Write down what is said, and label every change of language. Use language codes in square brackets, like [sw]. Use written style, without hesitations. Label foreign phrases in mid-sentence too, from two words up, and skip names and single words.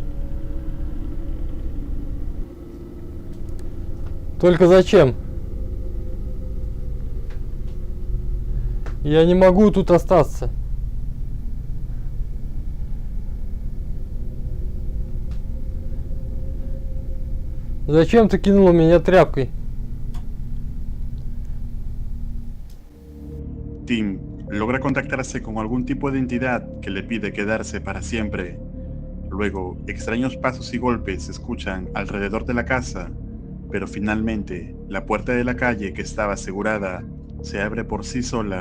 [ru] Только зачем? Я не могу тут остаться. Зачем ты кинула меня тряпкой? [es] Tim logra contactarse con algún tipo de entidad que le pide quedarse para siempre. Luego, extraños pasos y golpes se escuchan alrededor de la casa, pero finalmente, la puerta de la calle que estaba asegurada se abre por sí sola.